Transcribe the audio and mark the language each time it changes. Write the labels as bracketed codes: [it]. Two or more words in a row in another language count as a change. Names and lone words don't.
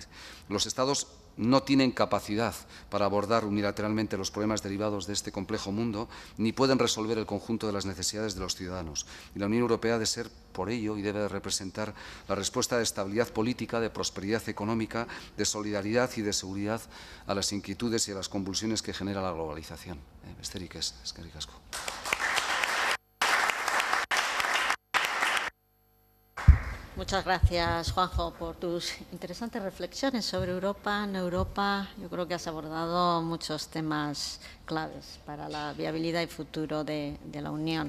[es] Los Estados no tienen capacidad para abordar unilateralmente los problemas derivados de este complejo mundo, ni pueden resolver el conjunto de las necesidades de los ciudadanos. Y la Unión Europea ha de ser, por ello, y debe de representar la respuesta de estabilidad política, de prosperidad económica, de solidaridad y de seguridad a las inquietudes y a las convulsiones que genera la globalización. [eu] Besterik ez, eskerrik asko. [es] Muchas gracias, Juanjo, por tus interesantes reflexiones sobre Europa. En Europa, yo creo que has abordado muchos temas claves para la viabilidad y futuro de la Unión.